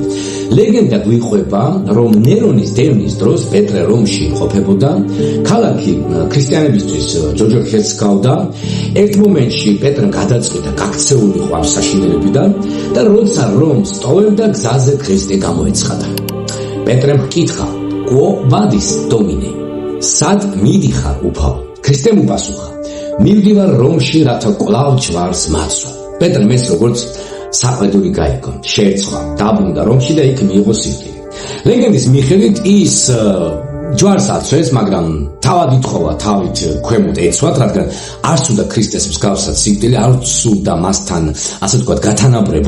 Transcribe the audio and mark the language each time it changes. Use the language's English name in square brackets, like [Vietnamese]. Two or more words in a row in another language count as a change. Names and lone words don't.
[Georgian] ლეგენდა გვიყვება, რომ ნერონის დევნის დროს პეტრე რომში იმყოფებოდა, ქალაქი ქრისტიანებისთვის ჯოჯოხეთს გავდა. ერთ მომენტში პეტრემ გადაწყვიტა გაქცეული იყო ამ საშინელებიდან და როცა რომს ტოვებდა, გზაზე ქრისტე გამოეცხადა. პეტრემ ჰკითხა: [Latin] "Quo vadis, Domine?" [Georgian] "სად მიდიხარ, უფალო?" ქრისტემ უპასუხა: "მივდივარ რომში, რათა კვლავ ჯვარს მაცვა." პეტრემ ეს როგორც საყვედური გაიგო, შეერცხვა, დაბრუნდა რომში და იქ მიიღო სიკვდილი. ლეგენდის მიხედვით ის ჯვარს აცვეს, მაგრამ თავად ითხოვა თავით ქვემოთ ეცვათ, რადგან არ სურდა ქრისტეს მსგავსად სიკვდილი, არ სურდა მასთან, ასე ვთქვათ, გათანაბრება.